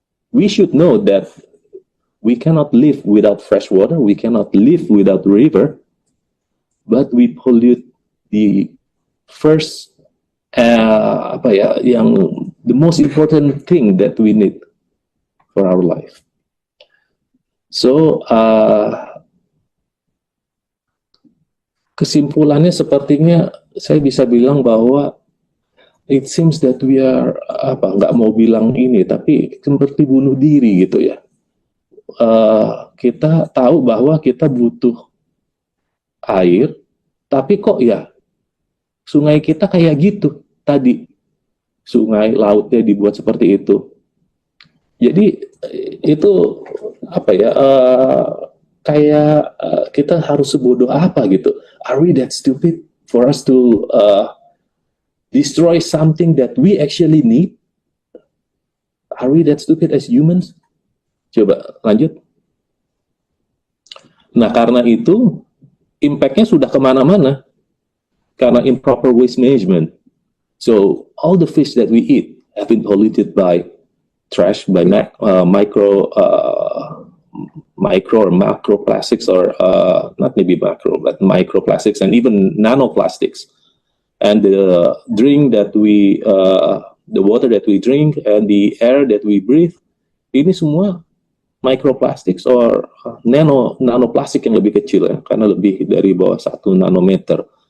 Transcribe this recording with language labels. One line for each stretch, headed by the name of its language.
English: We should know that we cannot live without fresh water, we cannot live without river, but we pollute the first the most important thing that we need for our life.
Indonesian: So kesimpulannya sepertinya saya bisa bilang bahwa
English: it seems that we are
Indonesian: nggak mau bilang ini, tapi seperti bunuh diri gitu ya. Kita tahu bahwa kita butuh air, tapi kok ya sungai kita kayak gitu tadi, sungai lautnya dibuat seperti itu. Jadi itu kayak kita harus sebodoh apa gitu.
English: Are we that stupid for us to destroy something that we actually need? Are we that stupid as humans?
Indonesian: Coba lanjut. Nah, karena itu impact-nya sudah kemana-mana karena improper waste management.
English: So all the fish that we eat have been polluted by trash, by micro or macro plastics, or not maybe macro, but microplastics and even nanoplastics. And the water that we drink and the air that we breathe,
Indonesian: ini semua
English: microplastics or nanoplastik
Indonesian: yang lebih kecil ya, karena lebih dari bawah 1 nanometer.